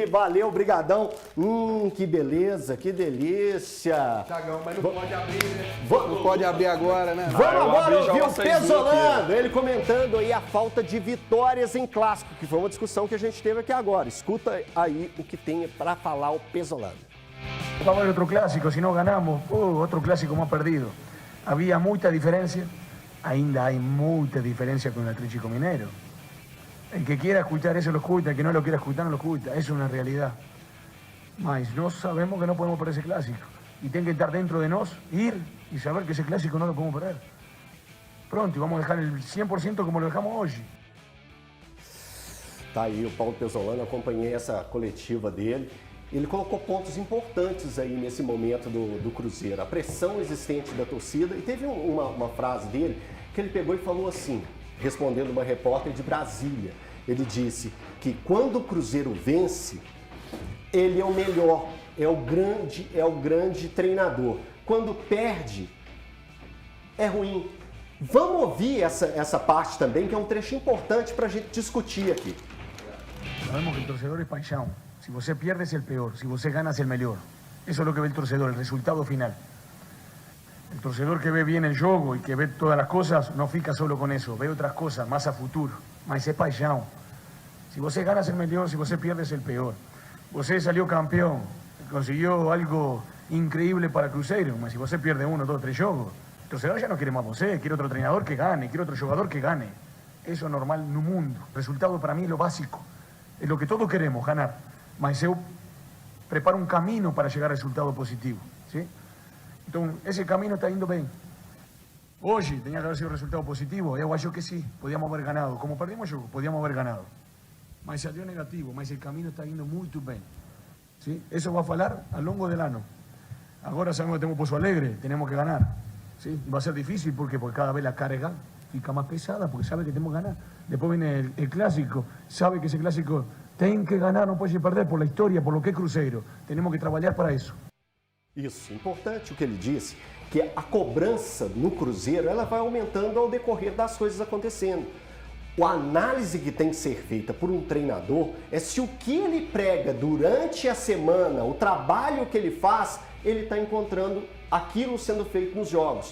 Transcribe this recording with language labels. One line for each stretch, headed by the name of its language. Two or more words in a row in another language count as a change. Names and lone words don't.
Portuguese: Valeu, brigadão. Que beleza, que delícia. Tiagão, mas não pode abrir, né? Não pode abrir agora, né? Vamos agora abri já ouvir uma o Facebook Pesolano, ele comentando aí a falta de vitórias em clássico, que foi uma discussão que a gente teve aqui agora. Escuta aí o que tem para falar o Pesolano.
Spanish: Vamos a otro clásico, si no ganamos, otro clásico más perdido. Había mucha diferencia, ainda hay mucha diferencia con el Atlético Mineiro. El que quiera escuchar eso lo escucha, el que no lo quiera escuchar no lo escucha, eso es una realidad. Mas no sabemos que no podemos perder ese clásico. Y tiene que estar dentro de nos, ir y saber que ese clásico no lo podemos perder. Pronto, y vamos a dejar el 100% como lo dejamos hoy.
Portuguese: Tá aí o Paulo Pesolano, acompanhei essa coletiva dele. Ele colocou pontos importantes aí nesse momento do Cruzeiro. A pressão existente da torcida. E teve uma frase dele que ele pegou e falou assim, respondendo uma repórter de Brasília. Ele disse que quando o Cruzeiro vence, ele é o melhor, é o grande treinador. Quando perde, é ruim. Vamos ouvir essa parte também, que é um trecho importante para a gente discutir aqui.
Spanish: Sabemos que el torcedor es paixão. Si você pierde es el peor, si você gana es el mejor. Eso es lo que ve el torcedor, el resultado final. El torcedor que ve bien el juego y que ve todas las cosas no fica solo con eso, ve otras cosas más a futuro, mas es paixão. Si você gana es el mejor, si você pierde es el peor. Você salió campeón, consiguió algo increíble para Cruzeiro, mas si você pierde 1, 2, 3 jogos, el torcedor ya no quiere más você, quiere otro entrenador que gane, quiere otro jugador que gane. Eso es normal en un mundo. Resultado para mí es lo básico. Es lo que todos queremos, ganar.
Portuguese: Mas eu preparo
Spanish: un camino para llegar al resultado positivo. ¿Sí? Entonces, ese camino está yendo bien. Hoy tenía que haber sido resultado positivo.
Portuguese: Eu acho que
Spanish: sí, podíamos haber ganado. Como perdimos yo, podíamos haber ganado. Mas salió negativo, mas el camino está yendo muy bien. ¿Sí? Eso va a
Portuguese: falar ao longo
Spanish: del ano. Ahora sabemos que tenemos Pozo Alegre, tenemos que ganar. ¿Sí? Va a ser difícil porque cada vez la carga fica más pesada porque sabe que tenemos que ganar. Después viene el clásico, sabe que ese clásico
Portuguese: tem que ganar,
Spanish: não pode perder por la história, por lo que é Cruzeiro. Tenemos que
Portuguese: trabalhar para isso. Isso, importante o que ele disse, que a cobrança no Cruzeiro ela vai aumentando ao decorrer das coisas acontecendo. A análise que tem que ser feita por um treinador é se o que ele prega durante a semana, o trabalho que ele faz, ele está encontrando aquilo sendo feito nos jogos.